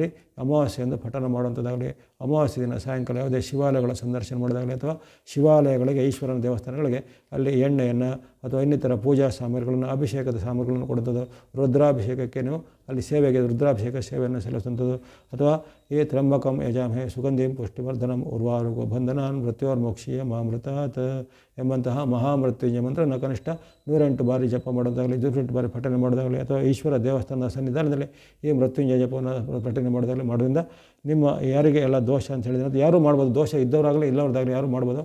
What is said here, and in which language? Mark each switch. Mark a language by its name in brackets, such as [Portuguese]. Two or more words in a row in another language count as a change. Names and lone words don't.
[Kannada] ಅಮಾವಾಸ್ಯೆಯಿಂದ ಪಠಣ ಮಾಡುವಂಥದ್ದಾಗಲಿ, ಅಮಾವಾಸ್ಯೆ ದಿನ ಸಾಯಂಕಾಲ ಯಾವುದೇ ಶಿವಾಲಯಗಳ ಸಂದರ್ಶನ ಮಾಡೋದಾಗಲಿ, ಅಥವಾ ಶಿವಾಲಯಗಳಿಗೆ, ಈಶ್ವರನ ದೇವಸ್ಥಾನಗಳಿಗೆ ಅಲ್ಲಿ ಎಣ್ಣೆಯನ್ನು ಅಥವಾ ಇನ್ನಿತರ ಪೂಜಾ ಸಾಮಗ್ರಿಗಳನ್ನು, ಅಭಿಷೇಕದ ಸಾಮಗ್ರಿಗಳನ್ನು ಕೊಡುವಂಥದ್ದು, ರುದ್ರಾಭಿಷೇಕಕ್ಕೆ ನೀವು ಅಲ್ಲಿ ಸೇವೆಗೆ ರುದ್ರಾಭಿಷೇಕ ಸೇವೆಯನ್ನು ಸಲ್ಲಿಸುವಂಥದ್ದು, ಅಥವಾ ಏ [Sanskrit] ತ್ರ್ಯಂಬಕಂ ಯಜಾಮಹೇ ಸುಗಂಧಿಂ ಪುಷ್ಟಿವರ್ಧನಂ ಉರ್ವಾರುಗೋ ಬಂಧನಾನ್ ಮೃತ್ಯೋರ್ಮೋಕ್ಷೀಯ ಮಾಮೃತಾತ್ [Kannada] ಎಂಬಂತಹ ಮಹಾಮೃತ್ಯುಂಜಯ ಮಂತ್ರನ ಕನಿಷ್ಠ 108 ಬಾರಿ ಜಪ ಮಾಡೋದಾಗಲಿ, 108 ಬಾರಿ ಪಠನೆ ಮಾಡೋದಾಗಲಿ, ಅಥವಾ ಈಶ್ವರ ದೇವಸ್ಥಾನದ ಸನ್ನಿಧಾನದಲ್ಲಿ ಈ ಮೃತ್ಯುಂಜಯ ಜಪವನ್ನು ಪಠನೆ ಮಾಡೋದಾಗಲಿ ಮಾಡೋದ್ರಿಂದ ನಿಮ್ಮ ಯಾರಿಗೆ ಎಲ್ಲ ದೋಷ ಅಂತ ಹೇಳಿದ್ರೆ ಯಾರೂ ಮಾಡ್ಬೋದು, ದೋಷ ಇದ್ದವರಾಗಲಿ ಇಲ್ಲವ್ರದ್ದಾಗಲಿ ಯಾರೂ ಮಾಡ್ಬೋದು.